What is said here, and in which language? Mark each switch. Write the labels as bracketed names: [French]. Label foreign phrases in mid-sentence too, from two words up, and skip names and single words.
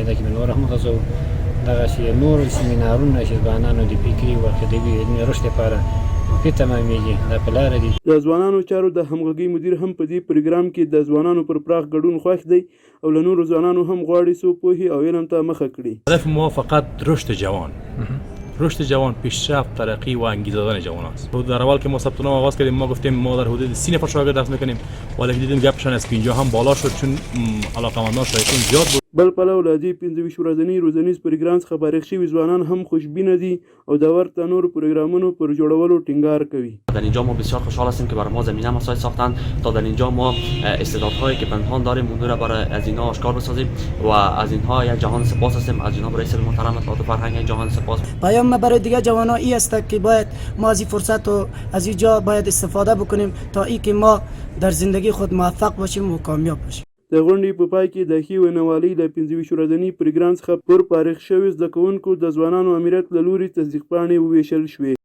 [Pashto] دا کې به نور هم غځوو. دغسې نور سیمینارونه چې ځوانانو د فکري او عقیدوي علمي رشد لپاره مفید تمامېږي دا په لاره دي. د ځوانانو چارو د همغږۍ مدیر هم په دې پروګرام کې د ځوانانو پر پراخ ګډون خوښ دی او له نورو ځوانانو هم غواړي څو پوهې او علم ته مخه کړي. [Persian] هدف ما فقط رشد جوان، پیشرفت، ترقی و انگیزه دادن جوان است. در اول که ما ثبت نام آغاز کردیم ما گفتیم ما در حدود 30 نفر شاگرد درس میکنیم ولی دیدیم گپشان است که اینجا هم بالا شد چون علاقمندان شایقین زیاد بود. [Pashto] بل پلو له دې 25 ورځني روزنیز پروګرام څخه فارغ شوي ځوانان هم خوشبینه دي او د ورته نورو پروګرامونو پر جوړولو ټینګار کوي. [Persian] در اینجا ما بسیار خوشحال هستیم که برای ما زمینه مساعد ساختن تا در اینجا ما استعدادهایی که پنهان داریم اون رو برای از اینها آشکار بسازیم و از اینها یک جهان سپاس هستیم. از جناب رئیس محترم اطلاعات و فرهنگ یک جهان سپاس. پیام ما برای دیگه جوانان این است که باید ما از این فرصت و از اینجا باید استفاده بکنیم تا اینکه ما در زندگی خود موفق باشیم و کامیاب باشیم. [Pashto] د غونډې په پای کې د ښې ویناوالۍ له 25 ورځني پروګرام څخه پر فارغ شوي زده کوونکو د ځوانانو امریت له لوري تصدیق پاڼې وویشل شوې.